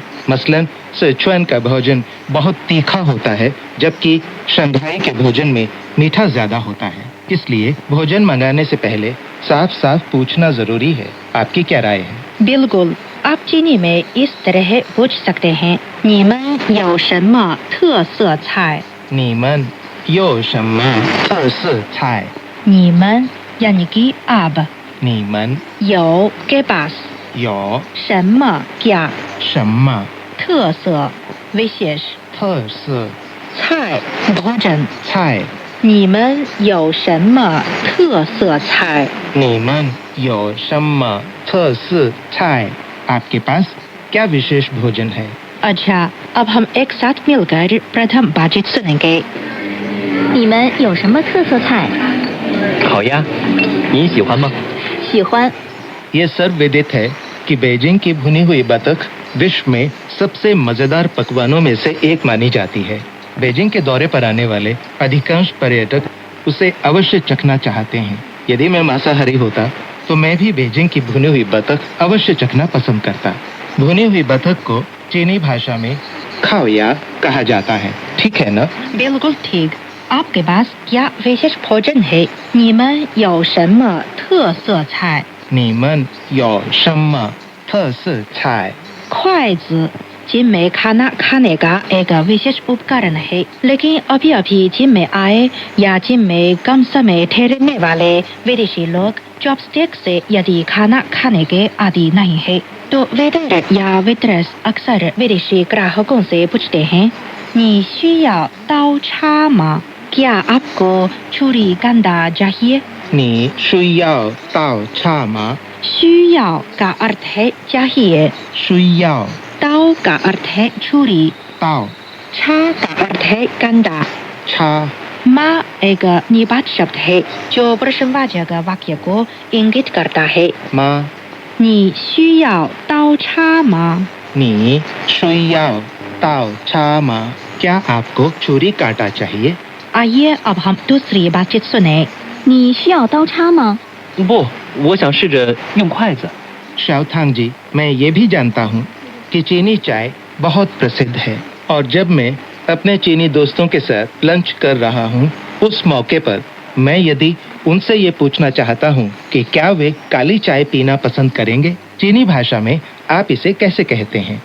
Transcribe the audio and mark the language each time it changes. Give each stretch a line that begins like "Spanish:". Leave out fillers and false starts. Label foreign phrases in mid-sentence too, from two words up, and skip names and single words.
Hindi: मसलन सिचुआन का भोजन बहुत तीखा होता है, जबकि शंघाई के भोजन में मीठा ज्यादा होता है। इसलिए भोजन मंगाने से पहले साफ साफ पूछना जरूरी है। आपकी क्या राय है? बिल्कुल, आप चीनी में इस तरह पूछ सकते हैं,
Chinese: 你们有什么特色菜? 你们有什么特色菜?
Hindi: 你们 यानी कि आप,
Chinese: 你们
Hindi: 有 के पास,
Chinese: 有
Hindi: 什么 क्या,
Chinese: 什么
Hindi: 特色 विशेष,
Chinese: 特色
Hindi: 菜 भोजन,
Chinese: 菜? 你们有什么特色菜? 你们有什么特色菜?
Hindi: आपके पास क्या विशेष भोजन है? अच्छा, अब हम एक साथ मिलकर प्रथम बातचीत सुनेंगे।
Chinese: 你们有什么特色菜？烤鸭，你喜欢吗？喜欢。
Hindi: ये सर्वविदित है कि बीजिंग की भुनी हुई बतख विश्व में सबसे मजेदार पकवानों में से एक मानी जाती है। बीजिंग के दौरे पर आने वाले अधिकांश पर्यटक उसे अवश्य चखना चाहते हैं। यदि मैं मांसाहारी होता तो मैं भी बीजिंग की भुनी हुई बतख अवश्य चखना पसंद करता। भुनी हुई बतख को चीनी भाषा में खाओया कहा जाता है, ठीक है ना? बिल्कुल ठीक। आपके पास क्या विशेष भोजन है?
Chinese: 你们有什么特色菜? 你们有什么特色菜?
Hindi: 筷子 जिम में खाना खाने का एक विशेष उपकरण है, लेकिन अभी अभी जिम में आए या जिम में कम समय ठहरने वाले विदेशी लोग चॉपस्टिक से यदि खाना खाने के आदि नहीं है तो वेटर या वेट्रेस अक्सर विदेशी ग्राहकों से पूछते हैं,
Chinese: 你需要刀叉吗?
Hindi: क्या आपको छुरी कांटा चाहिए?
Chinese: 你需要刀叉吗?
Hindi: 需要 का अर्थ है चाहिए,
Chinese: 需要
Hindi: 刀 का अर्थ है छुरी,
Chinese: 刀
Hindi: छा का अर्थ है कांटा,
Chinese: 叉
Hindi: माँ एक निपात शब्द है जो प्रश्नवाचक वाक्य को इंगित करता है।
Chinese: 吗? 你需要刀叉吗? 你需要刀叉吗?
Hindi: क्या आपको छुरी कांटा चाहिए? आइए अब हम दूसरी बातचीत सुने।
Chinese: 你需要刀叉吗？不，我想试着用筷子。
Hindi: शाओथांग जी, मैं ये भी जानता हूँ कि चीनी चाय बहुत प्रसिद्ध है और जब मैं अपने चीनी दोस्तों के साथ लंच कर रहा हूँ उस मौके पर मैं यदि उनसे ये पूछना चाहता हूँ कि क्या वे काली चाय पीना पसंद करेंगे, चीनी भाषा में आप इसे कैसे कहते हैं?